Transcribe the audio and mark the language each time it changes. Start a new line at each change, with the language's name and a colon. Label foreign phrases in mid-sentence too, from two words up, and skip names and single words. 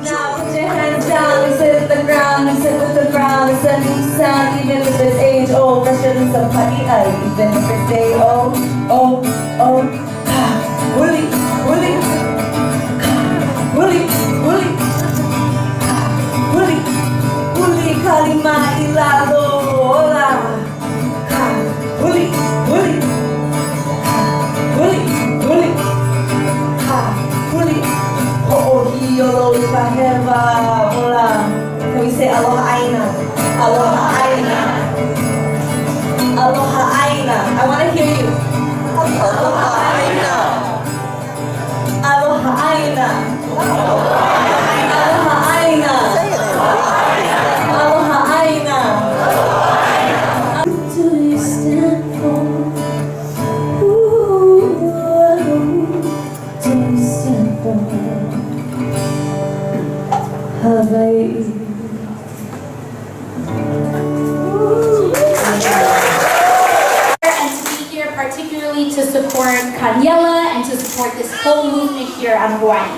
English: Now put your hands down, we sit at the ground, we sit with the ground, we send each sound, even if it's age old, fresher than somebody else, even if it's day old, woolly, woolly, woolly, woolly, woolly, woolly, kalima ilado, hola. Woolly, woolly, woolly, woolly, woolly. Oh, yolo, paheva, hola. Can we say
Hawaiian: aloha aina? Aloha aina. Aloha aina.
English: I want to hear you.
Hawaiian: Aloha aina. Aloha aina. Aloha aina. Aloha aina.
English: What do you stand for? What do you stand for? Hawaii. And to be here particularly to support Kaniela and to support this whole movement here on Hawaii.